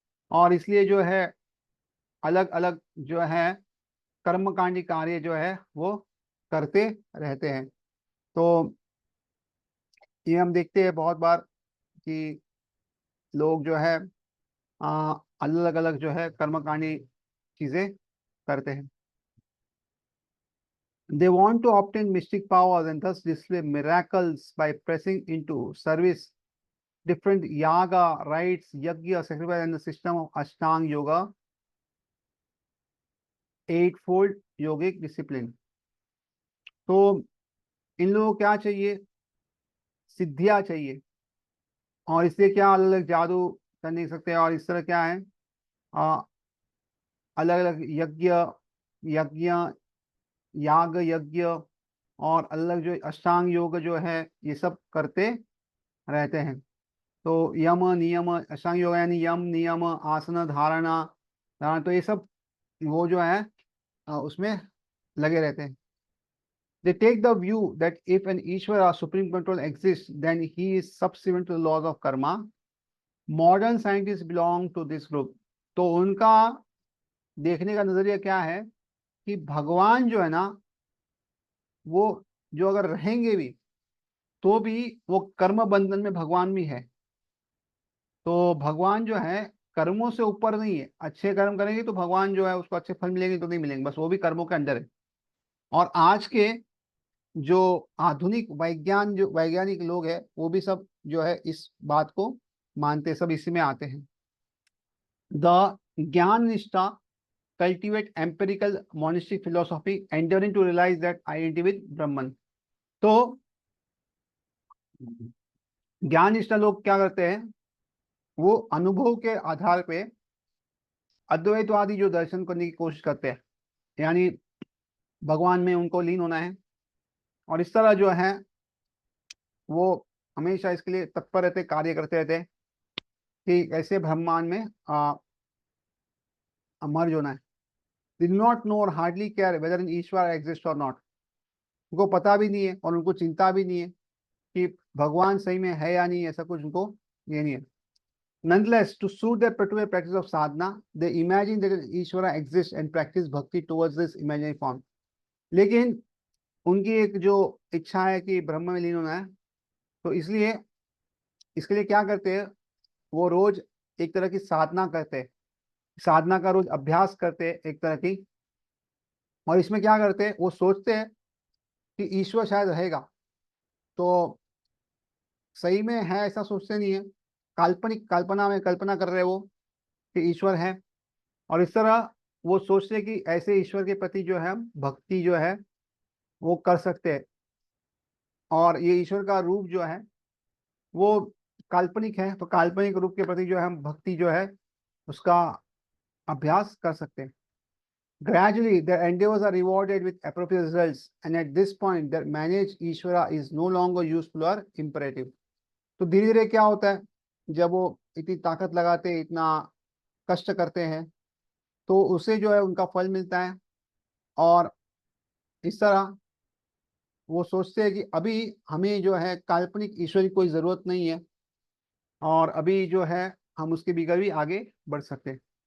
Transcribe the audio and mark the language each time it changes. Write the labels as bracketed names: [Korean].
[Hindi] और इसलिए जो है अलग अलग जो है कर्मकांडी कार्य जो है वो करते रहते हैं। तो ये हम देखते हैं बहुत बार कि लोग जो है अलग अलग जो है कर्मकांडी चीजें करते हैं। [English] They want to obtain mystic powers and thus display miracles by pressing into service different yaga, rites, yajna, sacrifice, and the system of Ashtanga Yoga, eightfold yogic discipline। [Hindi] तो इन लोगों को क्या चाहिए, सिद्धियां चाहिए, और इससे क्या अलग अलग जादू कर नहीं सकते, और इस तरह क्या है, अलग अलग यज्ञ यज्ञ याग यज्ञ, और अलग जो अष्टांग योग जो है ये सब करते रहते हैं। तो यम नियम, अष्टांग योग यानी यम नियम आसन धारणा धारणा, तो ये सब वो जो है उसमें लगे रहते हैं। [English] They take the view that if an Ishvara supreme control exists, then he is subservient to the laws of karma, modern scientist belong to this group. [Hindi] तो उनका देखने का नजरिया क्या है कि भगवान जो है ना, वो जो अगर रहेंगे भी तो भी वो कर्म बंधन में भगवान भी है। तो भगवान जो है कर्मों से ऊपर नहीं है। अच्छे कर्म करेंगे तो भगवान जो है उसको अच्छे फल मिलेंगे, तो नहीं मिलेंगे, बस वो भी कर्मों के अंदर है। और आज के जो आधुनिक वैज्ञानिक लोग हैं वो भी सब जो है इस बात को मानते हैं, सब इसी में आते हैं। [English] The jnana nishtha cultivate empirical monistic philosophy endeavoring to realize that identity with Brahman। [Hindi] तो ज्ञान निष्ठा लोग क्या करते हैं, वो अनुभव के आधार पे अद्वैतवादी जो दर्शन करने की कोशिश करते हैं, यानी भगवान में उनको लीन होना है। और इस तरह जो है वो हमेशा इसके लिए तत्पर रहते, कार्य करते रहते कि कैसे ब्रह्मांड में मर्ज होना है। [English] did not know or hardly care whether an Ishwar exist or not। [Hindi] उनको पता भी नहीं है और उनको चिंता भी नहीं है कि भगवान सही में है या नहीं, ऐसा कुछ उनको ये नहीं है। [English] Nonetheless, to suit their particular practice of sadhana, they imagine that an Ishvara exists and practice bhakti towards this imaginary form। [Hindi] लेकिन उनकी एक जो इच्छा है कि ब्रह्म में लीन होना है, तो इसलिए इसके लिए क्या करते हैं, वो रोज एक तरह की साधना करते हैं, साधना का रोज अभ्यास करते हैं एक तरह की। और इसमें क्या करते हैं, वो सोचते हैं कि ईश्वर शायद रहेगा। तो सही में है ऐसा सोचते नहीं है, काल्पनिक कल्पना में कल्पना कर रहे हैं वो कि ईश्वर है। और इस तरह वो सोचते हैं कि ऐसे ईश्वर के प्रति जो है हम भक्ति जो है वो कर सकते हैं। और ये ईश्वर का रूप जो है वो काल्पनिक है, तो काल्पनिक रूप के प्रति जो है हम भक्ति जो है उसका अभ्यास कर सकते हैं। [English] Gradually, their endeavors are rewarded with appropriate results, and at this point, their managed Ishvara is no longer useful or imperative। [Hindi] तो धीरे धीरे क्या होता है, जब वो इतनी ताकत लगाते हैं, इतना कष्ट करते हैं, तो उसे जो है उनका फल मिलता है। और इस तरह वो सोचते हैं कि अभी हमें जो है काल्पनिक ईश्वर की कोई जरूरत नहीं है, और अभी जो है हम उसके बगैर भी आगे बढ़ सकते हैं।